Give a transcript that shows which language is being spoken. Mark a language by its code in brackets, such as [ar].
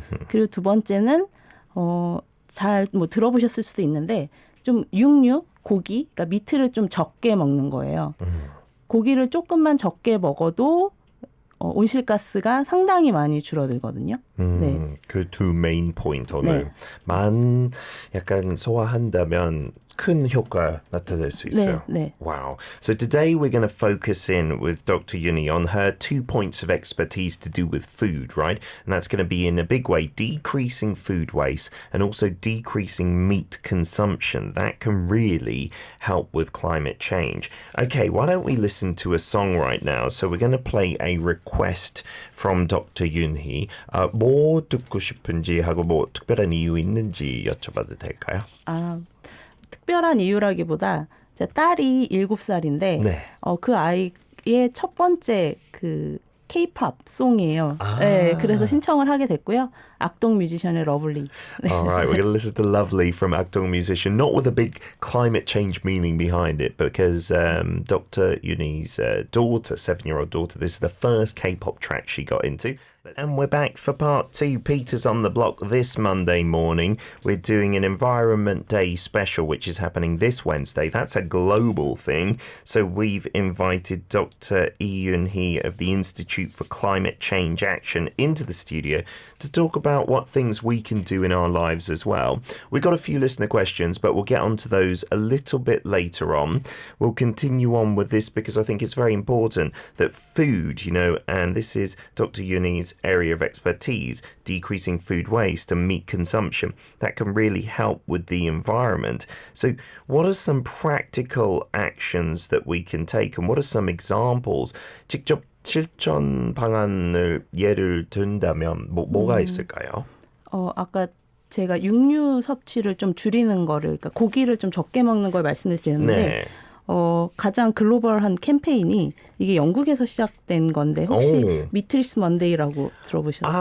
[ko] 그리고 두 번째는 잘 뭐 들어보셨을 수도 있는데 좀 육류, 고기, 그러니까 미트를 좀 적게 먹는 거예요. 고기를 조금만 적게 먹어도 온실가스가 상당히 많이 줄어들거든요. 네. 그 두 메인 포인트 오늘 네. 약간 소화한다면 큰 효과 나타낼 수 있어요. 네. [en] Wow. So today we're going to focus in with Dr. Yuni on her 2 points of expertise to do with food, right? And that's going to be in a big way decreasing food waste and also decreasing meat consumption. That can really help with climate change. Okay, why don't we listen to a song right now? So we're going to play a request from Dr. Yuni. [ko] 뭐 듣고 싶은지 하고 뭐 특별한 이유 있는지 여쭤봐도 될까요? 특별한 이유라기보다 제 딸이 7살인데 네. 그 아이의 첫 번째 그 K-pop 송이에요. 네, 그래서 신청을 하게 됐고요. 악동 뮤지션의 러블리. 네. [en] All right, we're going to listen to Lovely from Akdong Musician, not with a big climate change meaning behind it, but because Dr. Yuni's daughter, 7-year-old daughter, this is the first K-pop track she got into. And we're back for part 2. Peter's on the block this Monday morning. We're doing an Environment Day special, which is happening this Wednesday. That's a global thing. So we've invited Dr. Lee Yoon-hee of the Institute for Climate Change Action into the studio to talk about what things we can do in our lives as well. We've got a few listener questions, but we'll get onto those a little bit later on. We'll continue on with this because I think it's very important that food, and this is Dr. Yoon-hee's area of expertise, decreasing food waste and meat consumption. That can really help with the environment. So what are some practical actions that we can take and what are some examples? [ko] 직접 실천 방안을 예를 든다면 뭐가 있을까요? 아까 제가 육류 섭취를 좀 줄이는 거를, 그러니까 고기를 좀 적게 먹는 걸 말씀을 드렸는데 네. 가장 글로벌한 캠페인이 이게 영국에서 시작된 건데 혹시 미틀스 먼데이라고 들어보셨어요?